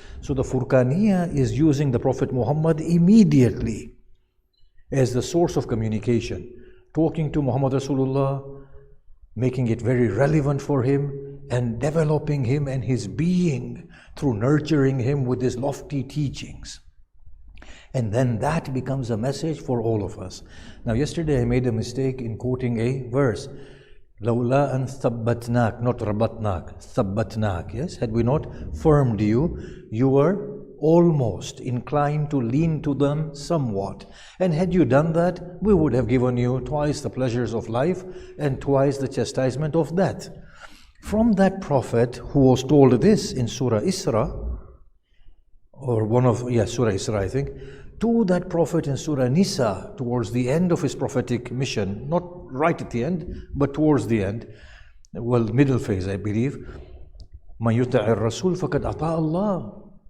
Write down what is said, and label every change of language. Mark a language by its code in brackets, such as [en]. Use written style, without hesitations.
[en] So the Furqaniya is using the Prophet Muhammad immediately as the source of communication, talking to Muhammad Rasulullah, making it very relevant for him and developing him and his being through nurturing him with his lofty teachings. And then that becomes a message for all of us. Now yesterday I made a mistake in quoting a verse. [ar] لَوْلَا أَن ثَبَّتْنَاكَ, not رَبَطْنَاكَ, ثَبَّتْنَاكَ. [en] Yes, had we not firmed you, you were almost inclined to lean to them somewhat. And had you done that, we would have given you twice the pleasures of life and twice the chastisement of death. From that Prophet who was told this in Surah Isra, or Surah Isra I think, to that Prophet in Surah Nisa, towards the end of his prophetic mission, not right at the end, but towards the end, well, middle phase I believe, [ar] مَن يُطِعِ الرَّسُولِ فَقَدْ أَطَاعَ اللَّهِ.